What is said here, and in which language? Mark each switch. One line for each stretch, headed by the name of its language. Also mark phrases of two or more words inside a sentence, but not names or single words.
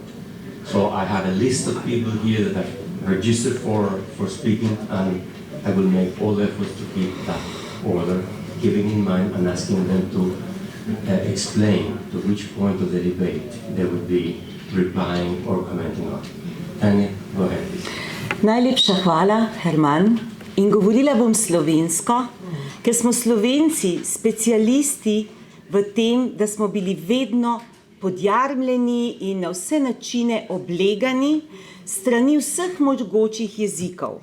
English: So I have a list of people here that have registered for speaking, and I will make all efforts to keep that order, keeping in mind and asking them to explain to which point of the debate they would be replying or commenting on. Tanya, go ahead, please.
Slovenian: Najlepša hvala, Herman. In govorila bom slovensko, ker smo Slovenci specialisti v tem, da smo bili vedno podjarmljeni in na vse načine oblegani strani vseh mogočih jezikov.